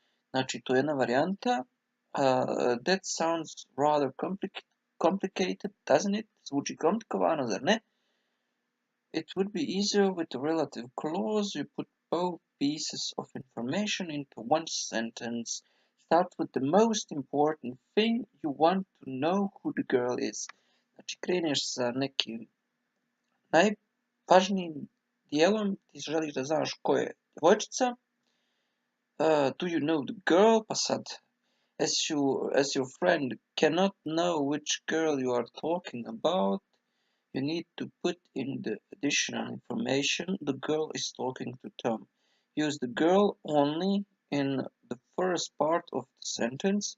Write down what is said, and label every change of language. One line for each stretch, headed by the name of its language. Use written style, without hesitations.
Bosnian: Znači, to je jedna varijanta.
English: That sounds rather complicated, doesn't it?
Bosnian: Zvuči komplikovano, zar ne?
English: It would be easier with a relative clause. You put both pieces of information into one sentence. Start with the most important thing. You want to know who the girl is.
Bosnian: Znači, kreneš sa nekim najvažnijim dijelom. Ti želiš da znaš ko je djevojčica.
English: Do you know the girl?
Bosnian: Pa sad,
English: as your friend cannot know which girl you are talking about, you need to put in the additional information. The girl is talking to Tom. Use the girl only in the first part of the sentence.